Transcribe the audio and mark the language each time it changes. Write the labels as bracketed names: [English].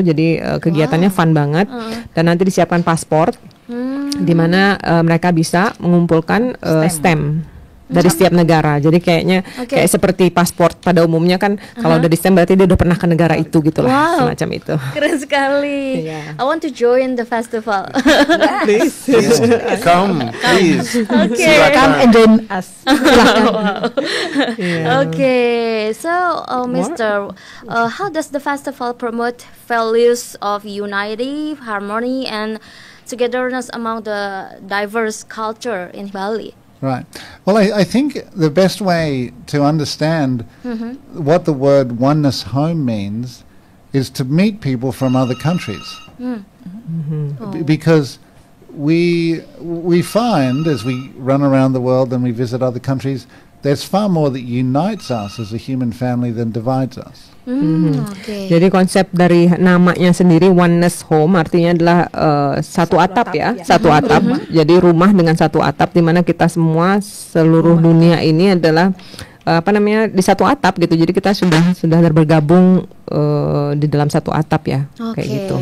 [Indonesian] Jadi kegiatannya fun banget dan nanti disiapkan paspor di mana mereka bisa mengumpulkan stamp dari setiap negara. Jadi kayaknya kayak seperti paspor pada umumnya kan kalau udah di stamp berarti dia udah pernah ke negara itu gitulah, semacam itu. Keren sekali. [English] I want to join the festival. Please. Come, please. Come and join us. Okay, so Mr. How does the festival promote values of unity, harmony, and togetherness among the diverse culture in Bali? Right. Well, I think the best way to understand what the word oneness home means is to meet people from other countries. Because we find as we run around the world and we visit other countries, there's far more that unites us as a human family than divides us. [Indonesian] Jadi konsep dari namanya sendiri oneness home artinya adalah satu atap ya, satu atap. Jadi rumah dengan satu atap di mana kita semua seluruh dunia ini adalah di satu atap gitu. Jadi kita sudah bergabung di dalam satu atap ya, kayak gitu.